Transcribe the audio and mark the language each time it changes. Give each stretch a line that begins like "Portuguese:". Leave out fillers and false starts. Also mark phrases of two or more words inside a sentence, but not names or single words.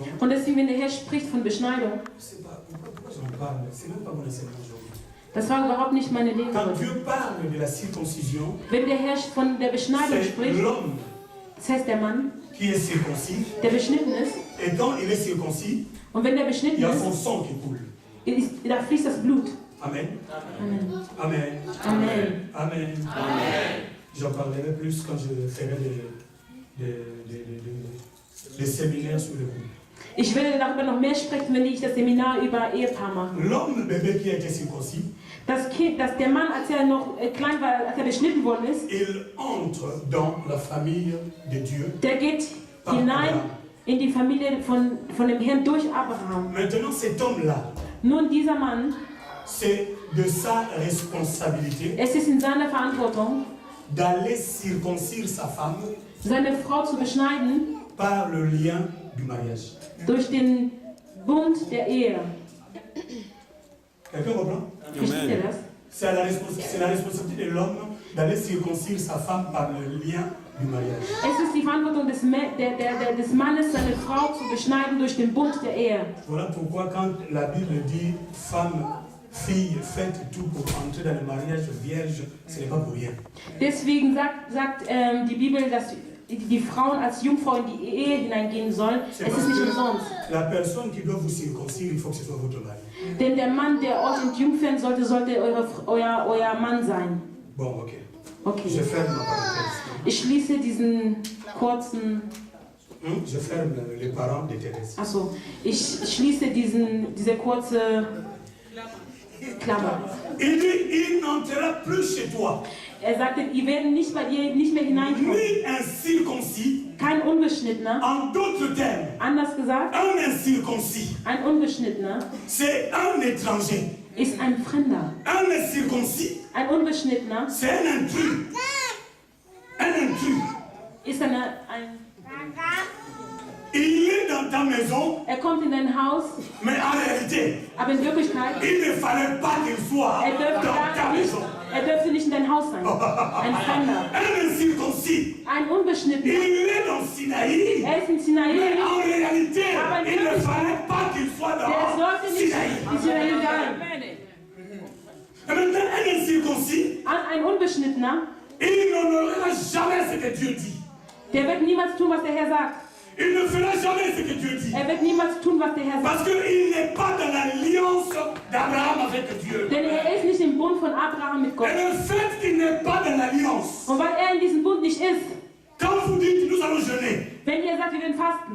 French: Und deswegen, wenn der Herr spricht von Beschneidung, je ne sais pas pourquoi j'en parle, c'est même pas mon enseignement aujourd'hui.
German: das war überhaupt nicht meine Lehre.
French: Quand Dieu parle de la circoncision,
German: Wenn der Herr von der Beschneidung
French: c'est
German: spricht,
French: l'homme
German: das heißt der Mann,
French: qui est circoncis,
German: der beschnitten ist,
French: et quand il est circoncis,
German: und wenn der
French: il
German: beschnitten
French: y a
German: ist,
French: son sang qui coule.
German: da fließt das Blut. Amen. Amen. Amen. Amen. Amen.
French: J'en parlerai plus quand je ferai des séminaires sur le couple.
German: Ich werde darüber noch mehr sprechen, wenn ich das Seminar über Ehepaar mache.
French: L'homme bébé qui a été circoncis,
German: Das Kind, dass der Mann, als er noch klein war, als er beschnitten worden ist,
French: il entre dans la famille de Dieu.
German: der geht hinein in die Familie von dem Herrn durch Abraham.
French: Maintenant, cet homme-là,
German: Nun, dieser Mann,
French: c'est de sa responsabilité
German: es ist in seiner Verantwortung,
French: d'aller circoncire sa femme
German: seine Frau zu beschneiden
French: par le lien du mariage.
German: durch den Bund der Ehe.
French: Quelqu'un comprend?
German: Versteht ihr das?
French: C'est la responsabilité de l'homme d'aller circoncire sa femme par le lien du mariage.
German: Es ist die Verantwortung des Mannes, seine Frau zu beschneiden durch den Bund der Ehe.
French: Voilà pourquoi quand la Bible dit femme, fille, faites tout pour entrer dans le mariage vierge, ce n'est pas pour rien.
German: Deswegen sagt die Bibel, dass die Frauen als Jungfrau in die Ehe hineingehen sollen. Es ist nicht umsonst.
French: La personne qui doit vous circoncire, il faut que ce soit votre mari.
German: Denn der Mann, der euch entjungfern sollte euer Mann sein.
French: Bon, ok.
German: Okay.
French: Je ferme ma parenthèse.
German: Ich schließe diesen kurzen...
French: Je ferme les parents de Thérèse.
German: Achso, ich schließe diese kurze Klammer.
French: Il dit, il n'entrera plus chez toi.
German: Er sagte, ihr werdet nicht bei dir nicht mehr hineinkommen.
French: Ni un circoncis,
German: Kein Unbeschnittener.
French: en d'autres termes,
German: Anders gesagt,
French: un incirconcis,
German: ein Unbeschnittener
French: c'est un étranger.
German: ist ein Fremder.
French: Un incirconcis,
German: Ein Unbeschnittener
French: c'est un intrus. Un intrus.
German: ist ein
French: Il est dans ta maison,
German: er kommt in dein Haus,
French: mais en réalité,
German: aber in Wirklichkeit,
French: il ne fallait pas qu'il soit dans ta maison.
German: er dürfte nicht in dein Haus sein. Ein Fremder.
French: Un incirconcis,
German: Ein Unbeschnittener.
French: il est dans Sinaï,
German: Er ist in
French: mais
German: Sinai.
French: en réalité, il ne fallait pas qu'il soit
German: Der
French: dans
German: sollte nicht
French: Sinaï.
German: in Sinai sein.
French: Et maintenant, un incirconcis,
German: Ein Unbeschnittener,
French: il n'honorera jamais ce que Dieu dit.
German: der wird niemals tun, was der Herr sagt.
French: Il ne fera jamais ce que Dieu dit.
German: Er wird niemals tun, was der Herr sagt.
French: Parce qu'il n'est pas dans l'alliance d'Abraham avec Dieu.
German: Denn er ist nicht im Bund von Abraham mit Gott.
French: Et le fait qu'il n'est pas dans l'alliance,
German: Und weil er in diesem Bund nicht ist,
French: quand vous dites nous allons jeûner,
German: wenn ihr sagt, wir werden fasten,